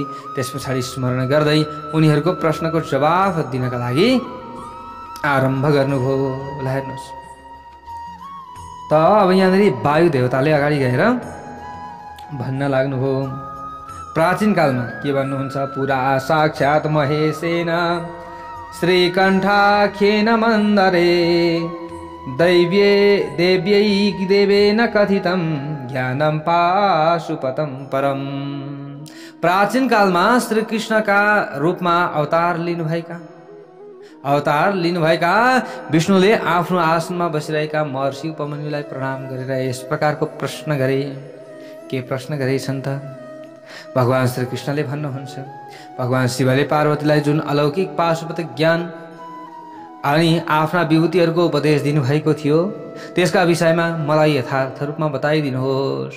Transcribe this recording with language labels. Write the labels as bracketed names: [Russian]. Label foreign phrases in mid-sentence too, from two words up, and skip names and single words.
[Nepali] त्यस पछाडि स्मरण गर्दै उनीहरूको प्रश्नको जवाफ दिनका लागि आरम्भ गर्नुभयो। ल हेर्नुहोस् त अब यहाँनिर वायु देवताले अगाडि गएर भन्न लाग्नुभयो। प्राचीन कालमा के भन्नुहुन्छ? [Sanskrit] पुरा साक्षात् महेशेन श्रीकण्ठाख्येन मन्दरे देव्येन कथितं ज्ञानं पाशुपतं परम। [Nepali] प्राचीन कालमा श्रीकृष्णका रूपमा अवतार लिनुभएका विष्णुले आफ्नो आसनमा बसिरहेका महर्षि उपमन्युलाई प्रणाम गरेर यस प्रकारको प्रश्न गरे। के प्रश्न गरेछन् त? भगवान श्रीकृष्णले भन्नुहुन्छ, भगवान शिवले पार्वतीलाई जुन अलौकिक पाशुपत ज्ञान अनि आफ्ना विभूतिहरूको उपदेश दिनुभएको थियो त्यसका विषयमा मलाई यथार्थ रूपमा बताइदिनुहोस्।